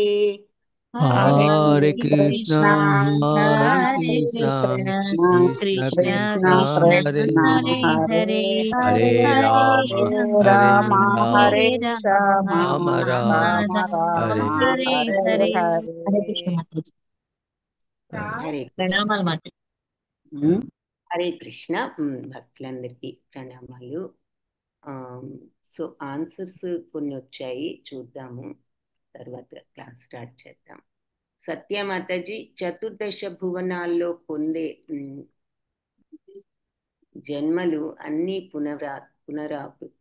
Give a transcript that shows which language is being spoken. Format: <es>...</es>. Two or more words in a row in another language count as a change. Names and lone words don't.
<sa>హరే కృష్ణ హరే కృష్ణ కృష్ణ కృష్ణ కృష్ణ కృష్ణ కృష్ణ హరే హరే హరే హరే రామ హరే రామ రామ హరే రామ రామ రామ రామ రామ హరే హరే హరే. హరే కృష్ణ మాతాజీ. హరే</sa> <te>ప్రణామాలు మాతాజీ. హరే కృష్ణ. భక్తులందరికీ ప్రణామాలు.</te> <en>so answers</en> <te>కొన్ని వచ్చాయి, చూద్దాము, తర్వాత</te> <en>class start</en> <te>చేద్దాం. సత్యమాతాజీ, చతుర్దశ భువనాల్లో పొందే జన్మలు అన్ని పునరావృతం.</te>